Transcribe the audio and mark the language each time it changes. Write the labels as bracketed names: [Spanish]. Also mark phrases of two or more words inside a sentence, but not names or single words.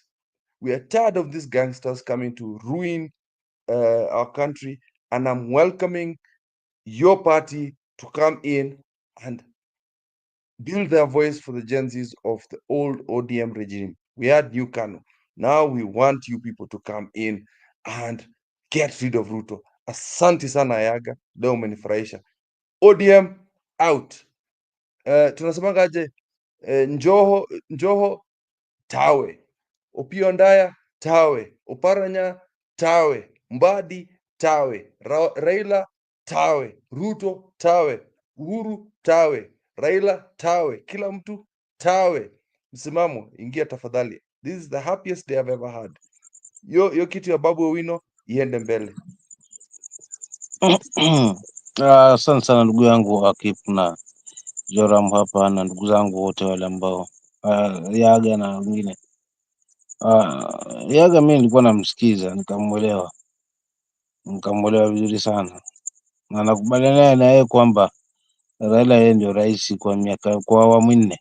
[English] We are tired of these gangsters coming to ruin our country, and I'm welcoming your party to come in and build their voice for the Gen Zs of the old ODM regime. We had New Kanu. Now we want you people to come in and get rid of Ruto. [Swahili] Asante sana Ayaga, leo umenifurahisha. [English] ODM out. [Swahili] Tunasemangaje? Njoho tawe. Opiyo Ndaya tawe. Oparanya tawe. Mbadi tawe, Raila tawe, Ruto tawe, Uhuru tawe, Raila tawe, kila mtu tawe. Msimamo, ingia tafadhali. [English] This is the happiest day I've ever had. [Swahili] Yo kitu ya Babu Owino iende mbele. Asante sana ndugu yangu Akip na Joram hapa na ndugu zangu wote wale ambao Yaga na wengine. Yaga mimi nilikuwa namsikiza nikamwelewa vizuri sana, na nakubaliana na yeye kwamba Raila yeye ndio rais kwa awamu nne.